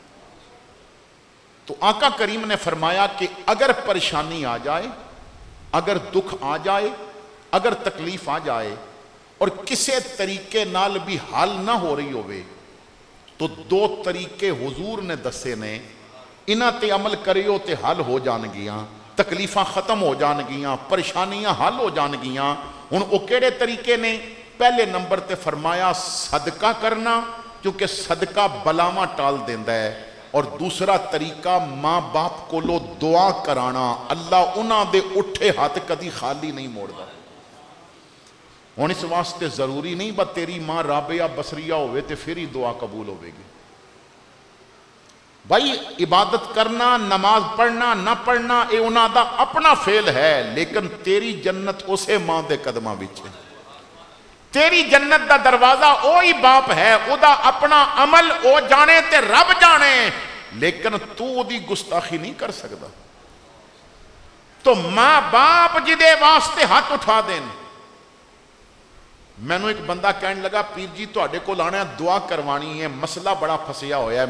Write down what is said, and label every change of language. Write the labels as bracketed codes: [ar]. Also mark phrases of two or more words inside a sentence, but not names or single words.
[pa] تو آقا کریم نے فرمایا کہ اگر پریشانی آ جائے، اگر دکھ آ جائے، اگر تکلیف آ جائے اور کسے طریقے نال بھی حل نہ ہو رہی ہوئے، تو دو طریقے حضور نے دسے نے، انہاں تے عمل کریو تے حل ہو جان گیاں، تکلیفاں ختم ہو جان گیاں، پریشانیاں حل ہو جان گیاں۔ ہن او کیڑے طریقے نے؟ پہلے نمبر تے فرمایا صدقہ کرنا، کیونکہ صدقہ بلاواں ٹال دیندا ہے، اور دوسرا طریقہ ماں باپ کو لو دعا کرانا، اللہ انہاں دے اٹھے ہاتھ کدی خالی نہیں موڑدا۔ ہن اس واسطے ضروری نہیں با تیری ماں رابعہ بصریہ ہوئے تے پھر ہی دعا قبول ہوے گی۔ بھائی عبادت کرنا، نماز پڑھنا نہ پڑھنا اے انہاں دا اپنا فعل ہے، لیکن تیری جنت اسے ماں دے قدماں وچ ہے، تیری جنت دا دروازہ اوہی باپ ہے، او دا اپنا عمل او جانے تے رب جانے، لیکن تو او دی گستاخی نہیں کر سکتا۔ تو ماں باپ جدے واسطے ہاتھ اٹھا دین۔ میں نے ایک بندہ کہنے لگا پیر جی تواڈے کول آنا ہے دعا کروانی ہے، مسئلہ بڑا پھسیا ہویا ہے۔